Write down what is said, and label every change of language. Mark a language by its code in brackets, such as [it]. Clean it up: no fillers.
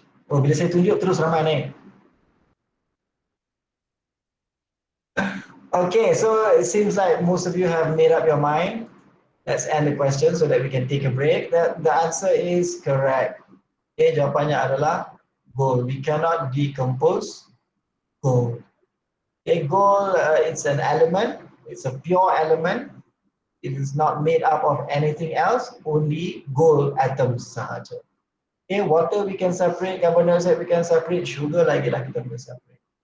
[ms] Oh, bila saya tunjuk terus ramai ni. [en] Okay, so it seems like most of you have made up your mind. Let's end the question so that we can take a break. The answer is correct. [ms] Okay, jawapannya adalah gold. [en] We cannot decompose gold. Okay, gold, it's an element. It's a pure element. It is not made up of anything else, only gold atoms [ms] sahaja. [en] Okay, water we can separate, carbon dioxide we can separate, sugar [ms] lagi lah kita boleh [en] separate.